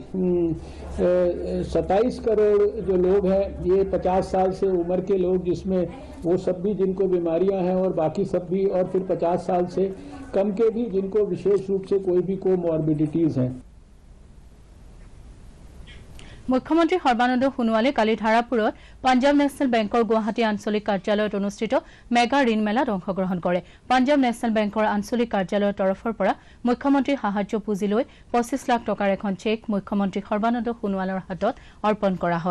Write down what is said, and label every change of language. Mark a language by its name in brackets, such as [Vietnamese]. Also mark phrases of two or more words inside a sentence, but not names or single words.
[Hindi] 27 करोड़ जो लोग हैं, ये 50 साल से उम्र के लोग, जिसमें वो सब भी जिनको बीमारियां हैं और बाकी सब भी, और फिर 50 साल से कम के भी जिनको विशेष रूप से कोई भी कोमॉर्बिडिटीज हैं। [Assamese] মুখ্যমন্ত্ৰী সৰ্বানন্দ সোণোৱালে কালি ধাৰাপুৰত পাঞ্জাব নেচনেল বেংকৰ গুৱাহাটী আঞ্চলিক কাৰ্যালয়ত অনুষ্ঠিত মেগা ঋণ মেলাত অংশগ্ৰহণ কৰে। পাঞ্জাব নেচনেল বেংকৰ আঞ্চলিক কাৰ্যালয়ৰ তৰফৰ পৰা মুখ্যমন্ত্ৰী সাহায্য পুঁজি লৈ 25 লাখ টকাৰ এখন চেক মুখ্যমন্ত্ৰী সৰ্বানন্দ সোণোৱালৰ হাতত অৰ্পণ কৰা হয়।